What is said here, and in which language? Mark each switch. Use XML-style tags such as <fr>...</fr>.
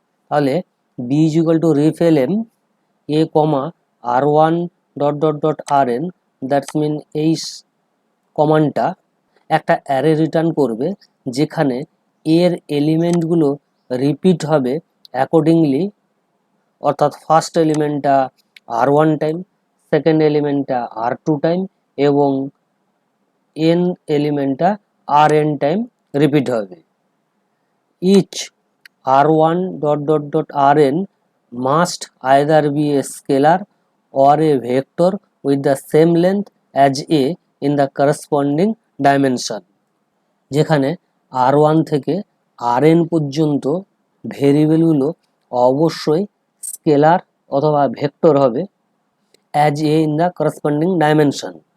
<bn>তাহলে</bn> <en>B is equal to ref-lm a comma r1 dot dot dot rn, that's mean</en> <bn>এই কমান্ডটা একটা array return করবে যেখানে এর এলিমেন্টগুলো রিপিট হবে অ্যাকর্ডিংলি, অর্থাৎ first এলিমেন্টটা r1 time, second এলিমেন্টটা r2 time, এবং n এলিমেন্টটা rn টাইম রিপিট হবে।</bn> <en>Each r1 dot dot dot rn must either be a scalar or a vector with the same length as a in the corresponding dimension.</en> <bn>যেখানে r1 থেকে rn পর্যন্ত ভেরিয়েবলগুলো অবশ্যই scalar অথবা vector হবে</bn> <en>as a in the corresponding dimension.</en>